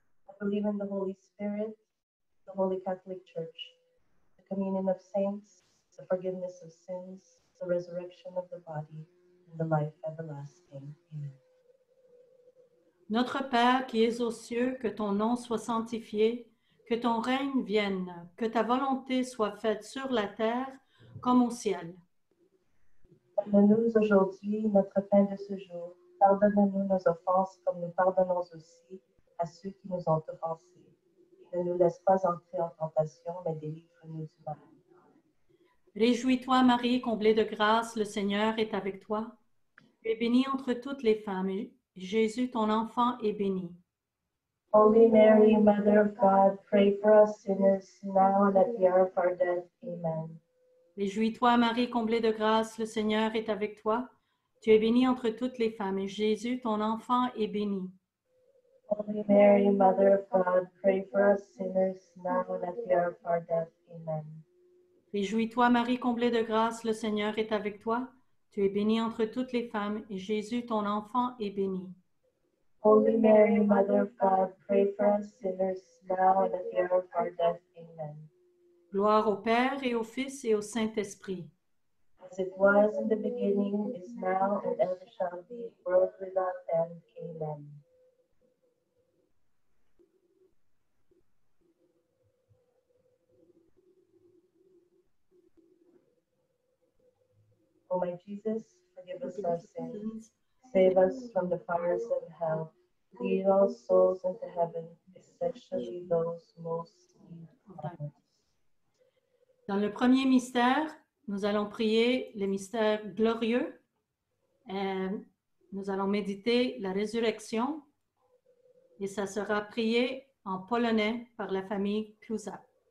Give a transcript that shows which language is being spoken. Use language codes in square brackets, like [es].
[en] I believe in the Holy Spirit, the Holy Catholic Church, the communion of saints, the forgiveness of sins, the resurrection of the body, and the life everlasting. Amen. [fr] Notre Père qui es aux cieux, que ton nom soit sanctifié, que ton règne vienne, que ta volonté soit faite sur la terre comme au ciel. Donne-nous aujourd'hui notre pain de ce jour. Pardonne-nous nos offenses comme nous pardonnons aussi à ceux qui nous ont offensés. Ne nous laisse pas entrer en tentation, mais délivre-nous du mal. Réjouis-toi, Marie, comblée de grâce, le Seigneur est avec toi. Tu es bénie entre toutes les femmes, et Jésus, ton enfant, est béni. [en] Holy Mary, Mother of God, pray for us sinners, now and at the hour of our death. Amen. [fr] Réjouis-toi, Marie, comblée de grâce, le Seigneur est avec toi. Tu es bénie entre toutes les femmes, et Jésus, ton enfant, est béni. [en] Holy Mary, Mother of God, pray for us sinners, now and at the hour of our death. Amen. [fr] Réjouis-toi, Marie, comblée de grâce, le Seigneur est avec toi. Tu es bénie entre toutes les femmes, et Jésus, ton enfant, est béni. [en] Holy Mary, Mother of God, pray for us sinners, now and at the hour of our death. Amen. [fr] Gloire au Père et au Fils et au Saint-Esprit. [en] As it was in the beginning, is now, and ever shall be, world without end. Amen. O my Jesus, forgive us our sins, save us from the fires of hell, lead all souls into heaven, especially those most in need. [fr] Dans le premier mystère, nous allons prier le mystère glorieux. Nous allons méditer la résurrection et ça sera prié en polonais par la famille Kluska.